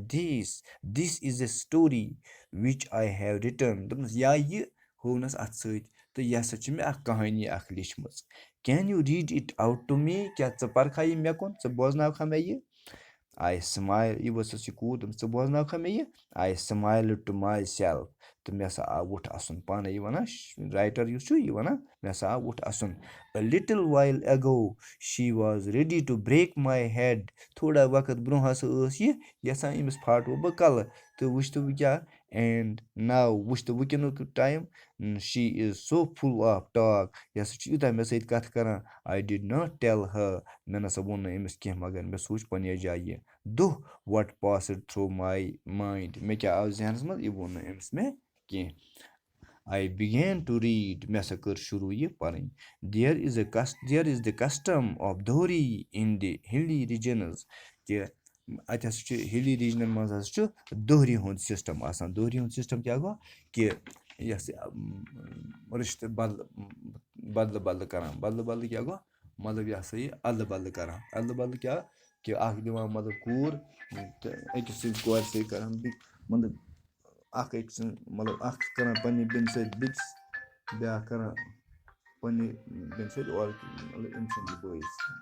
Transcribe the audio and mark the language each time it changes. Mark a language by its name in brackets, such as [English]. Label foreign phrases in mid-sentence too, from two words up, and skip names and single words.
[English] this is a story which I have written [Kashmiri] دوٚپمَس یا یہِ ہوونَس اَتھ سۭتۍ تہٕ یہِ ہسا چھِ مےٚ اکھ کہانی اکھ لیٚچھمٕژ [English] can you read it out to me [Kashmiri] کیٛاہ ژٕ پَرکھا یہِ مےٚ کُن ژٕ بوزناوکھا مےٚ یہِ [English] I smile [Kashmiri] یہِ ؤژھٕس یہِ کوٗر دوٚپمَس ژٕ بوزناوکھا مےٚ یہِ [English] I smile to myself [Kashmiri] تہٕ مےٚ ہسا آو وُٹھ اَسُن پانَے یہِ وَنان رایٹر یُس چھُ یہِ وَنان مےٚ ہسا آو وُٹھ اَسُن [English] little while ago she was ready to break my [Kashmiri] ہیڈ تھوڑا وقت برونٛہہ ہسا ٲس یہِ یَژھان أمِس پھاٹوو بہٕ کَلہٕ تہٕ وٕچھتہٕ بہٕ کیٛاہ [English] and now [Kashmiri] وٕچھتہٕ وٕنکیٚنُک ٹایم [English] she is so full of talk [Kashmiri] یہِ ہسا چھُ یوٗتاہ مےٚ سۭتۍ کَتھ کَران [English] I did not tell her [Kashmiri] مےٚ نَسا ووٚن نہٕ أمِس کینٛہہ مگر مےٚ سوٗنٛچ پنٛنہِ جایہِ یہِ دۄہ [English] what passed through my mind [Kashmiri] مےٚ کیٛاہ آو ذہنَس منٛز یہِ ووٚن نہٕ أمِس مےٚ کینٛہہ [English] I begin to read [Kashmiri] مےٚ ہسا کٔر شروٗع یہِ پَرٕنۍ [English] there is the custom of dowry in the hilly regions [Kashmiri] کہِ اَتہِ ہسا چھُ [English] hilly regions [Kashmiri] منٛز ہسا چھُ دوہری ہُنٛد سِسٹم آسان دوہری ہُنٛد سِسٹم کیٛاہ گوٚو کہِ یۄس رِشتہٕ بدلہٕ بدلہٕ کران بدلہٕ بدلہٕ کیٛاہ گوٚو مطلب یہِ ہسا یہِ اَدلہٕ بدلہٕ کران اَدلہٕ بدلہٕ کیٛاہ کہِ اکھ دِوان مطلب کوٗر تہٕ أکِس سٕنٛدۍ کورِ سۭتۍ کران مطلب اکھ أکۍ سٕنٛز مطلب اکھ کران پنٛنہِ بیٚنہِ سۭتۍ بیٚکِس بیٛاکھ کران پنٛنہِ بیٚنہِ سۭتۍ اورٕ مطلب أمۍ سٕنٛدۍ بٲیِس